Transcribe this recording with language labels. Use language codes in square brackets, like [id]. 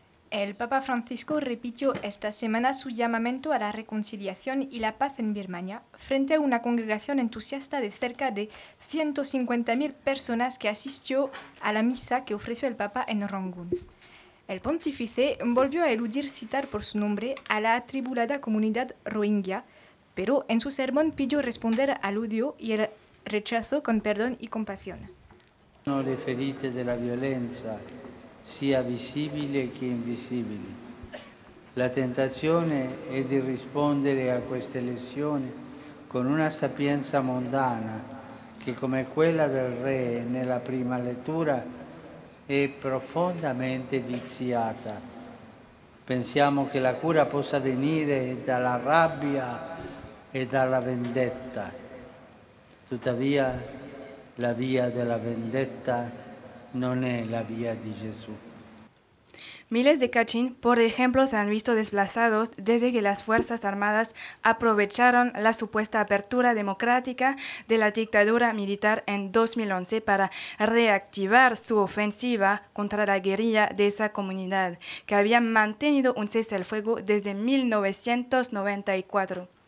[es] El Papa Francisco repitió esta semana su llamamiento a la reconciliación y la paz en Birmania frente a una congregación entusiasta de cerca de 150.000 personas que asistió a la misa que ofreció el Papa en Rangún. El pontífice volvió a eludir citar por su nombre a la atribulada comunidad rohingya, pero en su sermón pidió responder al odio y el rechazo con perdón y compasión. [it] No le ferite de la violencia, sia visibile che invisibile. La tentazione è di rispondere a queste lezioni con una sapienza mondana che, come quella del re nella prima lettura, è profondamente viziata. Pensiamo che la cura possa venire dalla rabbia e dalla vendetta. Tuttavia, la via della vendetta non è la via di Gesù. [es] Miles de Kachin, por ejemplo, se han visto desplazados desde que las Fuerzas Armadas aprovecharon la supuesta apertura democrática de la dictadura militar en 2011 para reactivar su ofensiva contra la guerrilla de esa comunidad, que había mantenido un cese al fuego desde 1994.